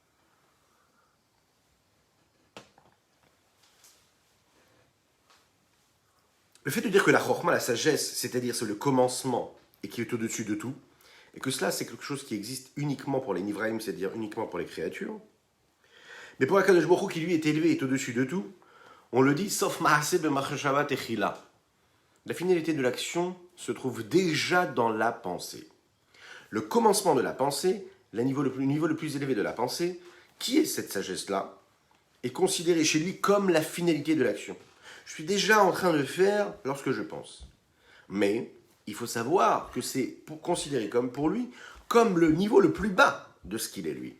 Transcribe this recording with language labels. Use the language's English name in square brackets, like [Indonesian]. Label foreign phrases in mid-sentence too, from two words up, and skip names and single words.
[French] Le fait de dire que la chorma, la sagesse, c'est-à-dire c'est le commencement et qui est au-dessus de tout, et que cela c'est quelque chose qui existe uniquement pour les Nivraïm, c'est-à-dire uniquement pour les créatures, mais pour [Hebrew] Akadosh Baruch Hu [French] qui lui est élevé et est au-dessus de tout, on le dit, sauf [Hebrew] Maaseh b'machshava techila. [French] La finalité de l'action se trouve déjà dans la pensée. Le commencement de la pensée, le niveau le plus élevé de la pensée, qui est cette sagesse-là, est considéré chez lui comme la finalité de l'action. Je suis déjà en train de faire lorsque je pense. Mais il faut savoir que c'est considéré comme pour lui, comme le niveau le plus bas de ce qu'il est lui.